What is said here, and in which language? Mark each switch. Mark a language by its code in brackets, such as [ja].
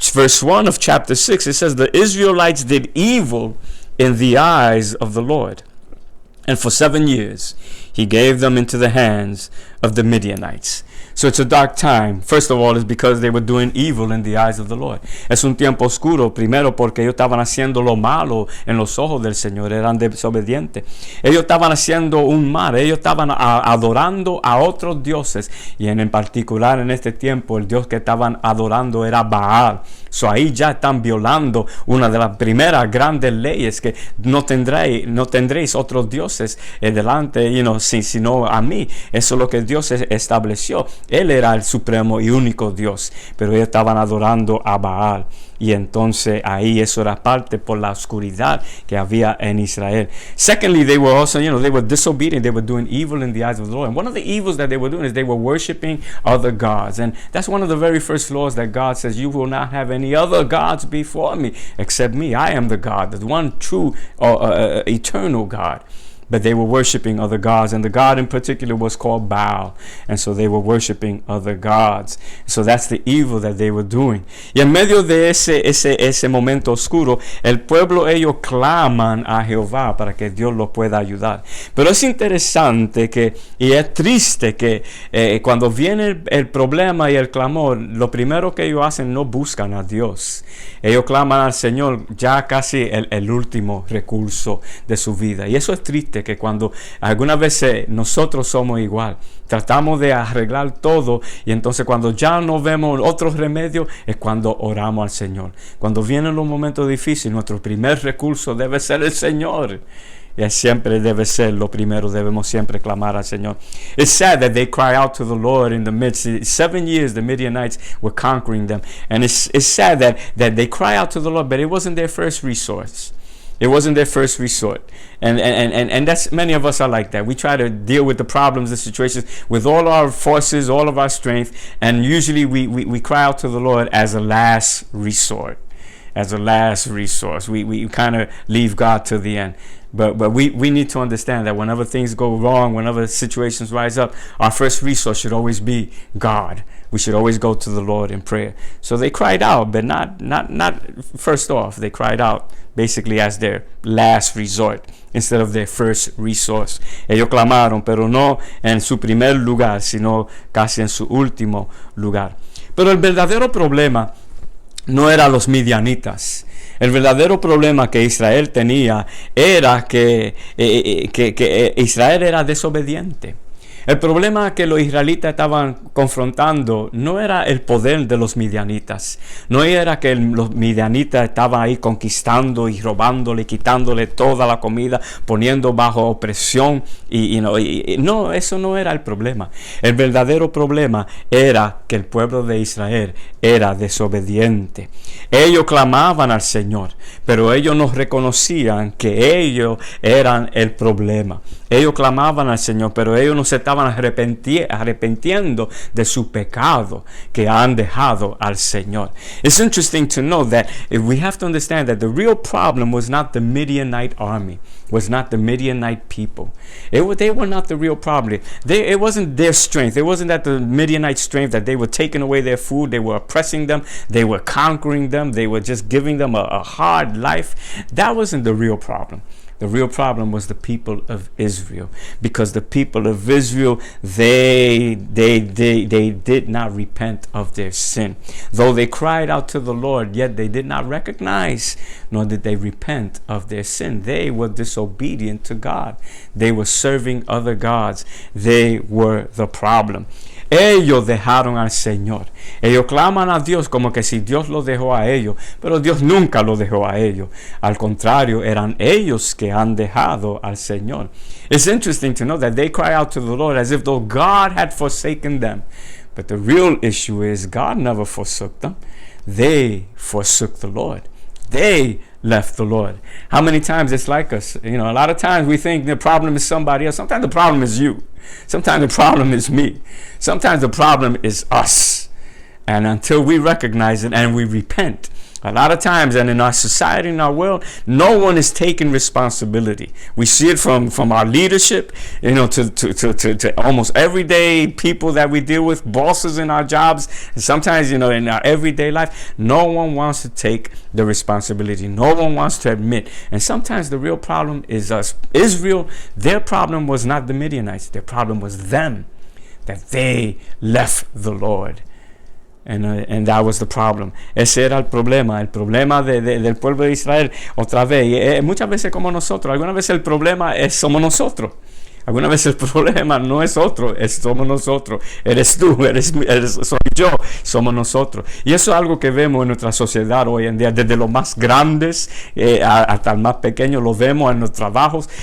[en] Verse 1 of chapter 6, it says, the Israelites did evil in the eyes of the Lord. And for 7 years, he gave them into the hands of the Midianites. So it's a dark time. First of all, it's because they were doing evil in the eyes of the Lord. [es] Es un tiempo oscuro, primero porque ellos estaban haciendo lo malo en los ojos del Señor, eran desobedientes. Ellos estaban haciendo un mal, ellos estaban adorando a otros dioses, y en particular en este tiempo el dios que estaban adorando era Baal. So ahí ya están violando una de las primeras grandes leyes, que no tendréis otros dioses delante, sino a mí. Eso es lo que Dios estableció. Él era el supremo y único Dios, pero ellos estaban adorando a Baal. Y entonces ahí eso era parte por la oscuridad que había en Israel. [en] Secondly, they were also, they were disobedient. They were doing evil in the eyes of the Lord. And one of the evils that they were doing is they were worshiping other gods. And that's one of the very first laws that God says, you will not have any other gods before me except me. I am the God, the one true eternal God. But they were worshiping other gods, and the god in particular was called Baal, and so they were worshiping other gods. So that's the evil that they were doing. [es] Y en medio de ese momento oscuro, el pueblo, ellos claman a Jehová para que Dios los pueda ayudar. Pero es interesante y es triste que cuando viene el problema y el clamor, lo primero que ellos hacen, no buscan a Dios. Ellos claman al Señor ya casi el último recurso de su vida. Y eso es triste, que cuando algunas veces nosotros somos igual, tratamos de arreglar todo, y entonces cuando ya no vemos otros remedios es cuando oramos al Señor. Cuando vienen los momentos difíciles, nuestro primer recurso debe ser el Señor. Y siempre debe ser lo primero, debemos siempre clamar al Señor. [en] It's sad that they cry out to the Lord in the midst. 7 years the Midianites were conquering them, and it's sad that they cry out to the Lord, but it wasn't their first resource. It wasn't their first resort. And that's, many of us are like that. We try to deal with the problems, the situations with all our forces, all of our strength, and usually we cry out to the Lord as a last resort. As a last resource. We kind of leave God to the end. But we need to understand that whenever things go wrong, whenever situations rise up, our first resource should always be God. We should always go to the Lord in prayer. So they cried out, but not first off. They cried out basically as their last resort instead of their first resource. [es] Ellos clamaron, pero no en su primer lugar, sino casi en su último lugar. Pero el verdadero problema no era los midianitas. El verdadero problema que Israel tenía era que Israel era desobediente. El problema que los israelitas estaban confrontando no era el poder de los midianitas, no era que los midianitas estaban ahí conquistando y robándole, quitándole toda la comida, poniendo bajo opresión, no, eso no era el problema. El verdadero problema era que el pueblo de Israel era desobediente. Ellos clamaban al Señor, pero ellos no reconocían que ellos eran el problema. Ellos clamaban al Señor, pero ellos no se estaban arrepintiendo de su pecado que han dejado al Señor. [en] It's interesting to know that we have to understand that the real problem was not the Midianite army, was not the Midianite people. They were not the real problem. It wasn't their strength. It wasn't that the Midianite strength that they were taking away their food. They were oppressing them. They were conquering them. They were just giving them a hard life. That wasn't the real problem. The real problem was the people of Israel, because the people of Israel, they did not repent of their sin. Though they cried out to the Lord, yet they did not recognize, nor did they repent of their sin. They were disobedient to God. They were serving other gods. They were the problem. [es] Ellos dejaron al Señor. Ellos claman a Dios como que si Dios los dejó a ellos, pero Dios nunca los dejó a ellos. Al contrario, eran ellos que han dejado al Señor. [en] It's interesting to know that they cry out to the Lord as if though God had forsaken them. But the real issue is God never forsook them. They forsook the Lord. They left the Lord. How many times it's like us? A lot of times we think the problem is somebody else. Sometimes the problem is you. Sometimes the problem is me. Sometimes the problem is us. And until we recognize it and we repent, a lot of times, and in our society, in our world, no one is taking responsibility. We see it from our leadership, to almost everyday people that we deal with, bosses in our jobs, and sometimes, in our everyday life. No one wants to take the responsibility. No one wants to admit. And sometimes the real problem is us. Israel, their problem was not the Midianites. Their problem was them, that they left the Lord. And that was the problem. [es] Ese era el problema del pueblo de Israel. Otra vez, muchas veces como nosotros, algunas veces el problema somos nosotros. Algunas veces el problema no es otro, somos nosotros. Eres tú, soy yo, somos nosotros. Y eso es algo que vemos en nuestra sociedad hoy en día, desde los más grandes hasta el más pequeño, lo vemos en los trabajos.